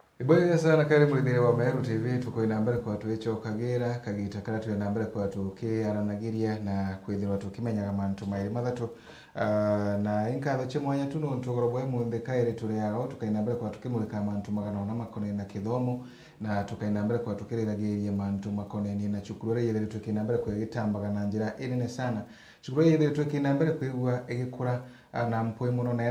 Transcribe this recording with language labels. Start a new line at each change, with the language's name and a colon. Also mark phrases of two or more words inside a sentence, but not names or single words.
Meru: Bwega sana kari muridhire wa Meru TV tuko inambere kwa watu wecho Kagera kagita kara tu inambere kwa watu ke aranagiria na kwithirwa tukimenyaga mantu mairi mathatu na inkatho chimwanya tuno ntugorobwe munde kaire turi aho tukainambere kwa tukimulika mantu magana na makone na kithomo na tukainambere kwa tukiriragiria mantu makone ni na chukurore yele tukinambere kwa gitambaga na njira inene sana chukurore yele tukinambere kwigwa igikura na mpwe muno na era